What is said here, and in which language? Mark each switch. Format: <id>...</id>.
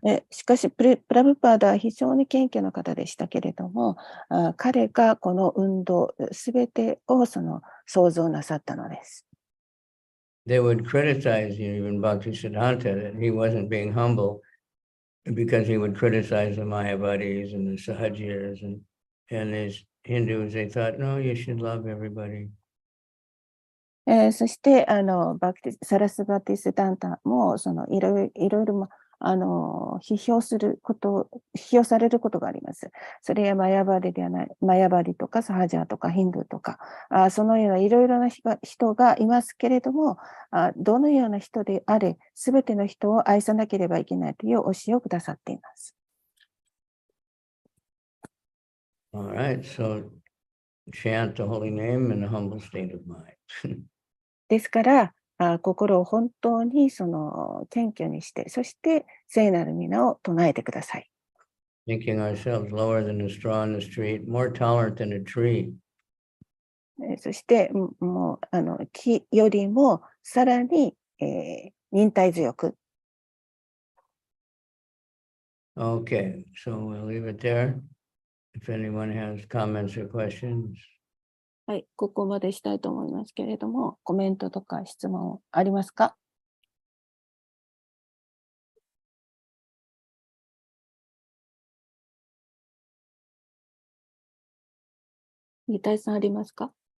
<ja>しかしプラブパーダは非常に謙虚な方でしたけれども、彼がこの運動すべてを創造なさったのです。</ja> <en>They would criticize even Bhaktisiddhanta that he wasn't being humble because he would criticize the Mayavadis and the Sahajiras and these Hindus. They thought, no, you should love everybody.</en> <ja>そして、サラスバティスタンタも、いろいろ、批評されることがあります。それはマヤバリではない、マヤバリとかサハジャとかヒンドゥーとか、そのようないろいろな人がいますけれども、どのような人であれ、すべての人を愛さなければいけないという教えをくださっています。</ja> <en>All right, so chant the holy name in a humble state of mind.</en> <ja>ですから、心を本当に謙虚にして、そして聖なる皆を唱えてください。</ja> <en>Thinking ourselves lower than a straw in the street, more tolerant than a tree.</en> <ja>そして、もう、木よりもさらに、忍耐強く。</ja> <en>Okay, so we'll leave it there. If anyone has comments or questions.</en> <ja>はい、ここまでしたいと思いますけれども、コメントとか質問ありますか？二体さんありますか？</ja>